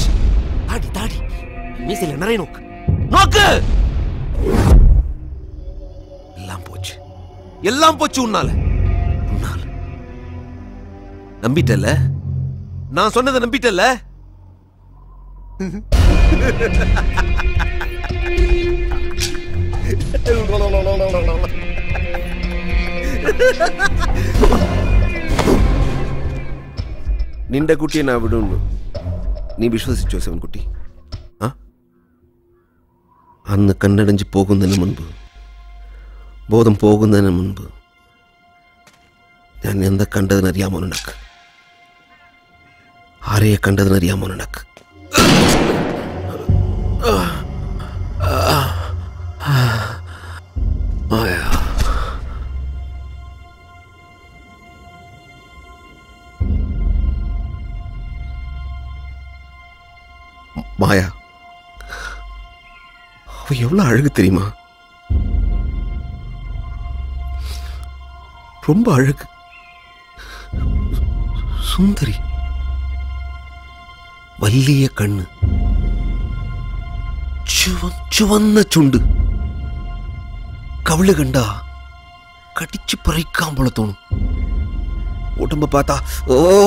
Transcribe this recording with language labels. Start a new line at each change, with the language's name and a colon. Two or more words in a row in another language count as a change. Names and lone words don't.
Tamil: தாடி தாடி மீசையில நிறைய நோக்கு நோக்கு, எல்லாம் போச்சு, எல்லாம் போச்சு. உன்னால நம்பிட்டல? நான் சொன்னதை நம்பிட்டல?
Malayalam: നിന്റെ കുട്ടിയെ ഞാൻ വിടുന്നു. നീ വിശ്വസിച്ചോ ശിവൻകുട്ടി? അന്ന് കണ്ണടഞ്ച് പോകുന്നതിന് മുൻപ്, ബോധം പോകുന്നതിന് മുൻപ് ഞാൻ എന്താ കണ്ടതിനറിയാമോ നിനക്ക്? ആരെയെ കണ്ടതിനറിയാമോ നിനക്ക്? മായ.
Tamil: மாயா, அவ எவ்வளவு அழகு தெரியுமா? ரொம்ப அழகு, சுந்தரி,
Malayalam: വലിയ കണ്ണ്, ചുവന്ന ചുണ്ട്, കവിള് കണ്ട കടിച്ചു പറിക്കാൻ പോലെ തോന്നും.
Tamil: உடம்ப பாத்தா ஓ.